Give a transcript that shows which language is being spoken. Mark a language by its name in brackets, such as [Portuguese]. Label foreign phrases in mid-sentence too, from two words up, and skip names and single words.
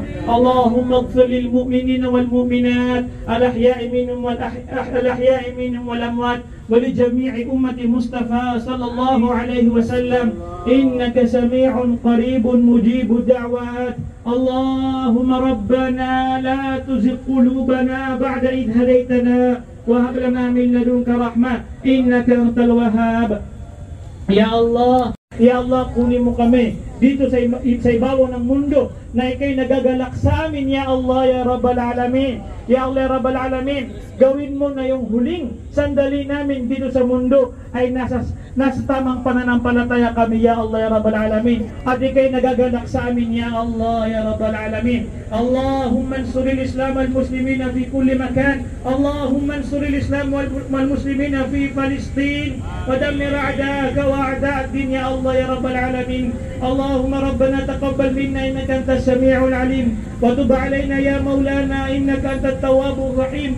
[Arabic] اللهم اغفر للمؤمنين والمؤمنات الأحياء منهم والأحياء منهم والأموات ولجميع أمة مصطفى صلى الله عليه وسلم إنك سميع قريب مجيب الدعوات. اللهم ربنا لا تزغ قلوبنا بعد إذ هديتنا وهب لنا من لدنك رحمة إنك أنت الوهاب. يا الله، يا الله, [Filipino] kunin mo kami dito sa ibabaw ng mundo na ikay nagagalak sa amin, [Arabic] يا الله، يا رب العالمين. يا الله، يا رب العالمين, [Filipino] gawin mo na yung huling sandali namin dito sa mundo ay nasa tamang pananampalataya kami, [Arabic] يا الله، يا رب العالمين. [Filipino] At ikay nagagalak sa amin, [Arabic] يا الله، يا رب العالمين. اللهم انصر الإسلام والمسلمين في كل مكان. اللهم انصر الإسلام والمسلمين في فلسطين ودمر أعداءك وأعداء الدين، يا الله، يا رب العالمين. اللهم ربنا تقبل منا إنك أنت السميع العليم وتب علينا يا مولانا إنك أنت التواب الرحيم.